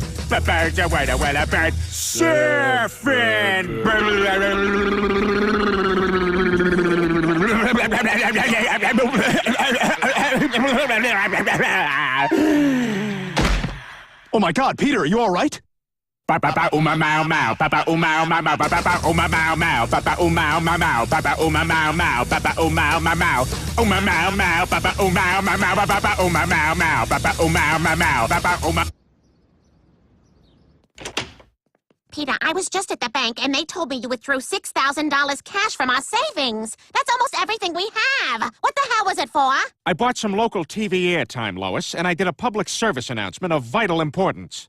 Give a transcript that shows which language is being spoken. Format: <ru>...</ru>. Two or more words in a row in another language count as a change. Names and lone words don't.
<en>But bird's a word, oh, well, a bird. Surfin'! Oh my God, Peter, are you all right? Papa uma mau mau, papa uma mau mau, papa uma mau mau, papa uma mau mau, papa uma mau mau, papa uma mau mau, uma mau mau, papa uma mau mau, papa uma mau mau, papa uma mau mau, papa uma. Peter, I was just at the bank, and they told me you withdrew $6,000 cash from our savings. That's almost everything we have. What the hell was it for? I bought some local TV airtime, Lois, and I did a public service announcement of vital importance.</en>